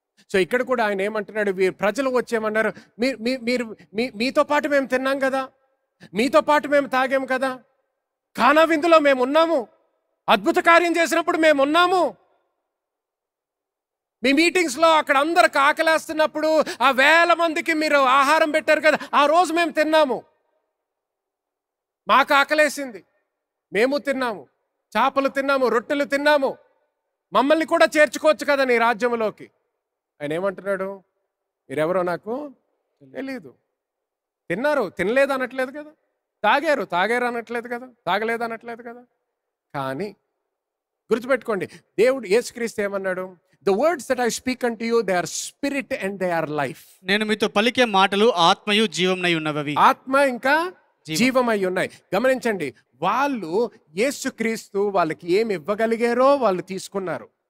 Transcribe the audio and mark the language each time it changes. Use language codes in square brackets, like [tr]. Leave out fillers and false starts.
[te] So ఇక్కడ కూడా ఆయన ఏమంటున్నాడు, ప్రజలు వచ్చేమన్నారు, మీరు మీతో పాటు మేము తిన్నాం కదా, మీతో పాటు మేము తాగాం కదా, కానా విందులో మేము ఉన్నాము, అద్భుత కార్యం చేసినప్పుడు మేము ఉన్నాము, మీ మీటింగ్స్లో అక్కడ అందరికి ఆకలేస్తున్నప్పుడు ఆ వేల మందికి మీరు ఆహారం పెట్టారు కదా, ఆ రోజు మేము తిన్నాము, మాకు ఆకలేసింది, మేము తిన్నాము, చేపలు తిన్నాము, రొట్టెలు తిన్నాము, మమ్మల్ని కూడా చేర్చుకోవచ్చు కదా నీ రాజ్యంలోకి. ఆయన ఏమంటున్నాడు, మీరెవరో నాకు తెలీదు. తిన్నారు, తినలేదు అనట్లేదు కదా, తాగారు అనట్లేదు కదా, తాగలేదు అనట్లేదు కదా. కానీ గుర్తుపెట్టుకోండి, దేవుడు యేసుక్రీస్తు ఏమన్నాడు? [en] The words that I speak unto you, they are spirit and they are life. [te] నేను మీతో పలికే మాటలు ఆత్మయు జీవమునై ఉన్నవి. ఆత్మ ఇంకా జీవమై ఉన్నాయి. గమనించండి, వాళ్ళు యేసుక్రీస్తు వాళ్ళకి ఏమి ఇవ్వగలిగారో వాళ్ళు తీసుకున్నారు.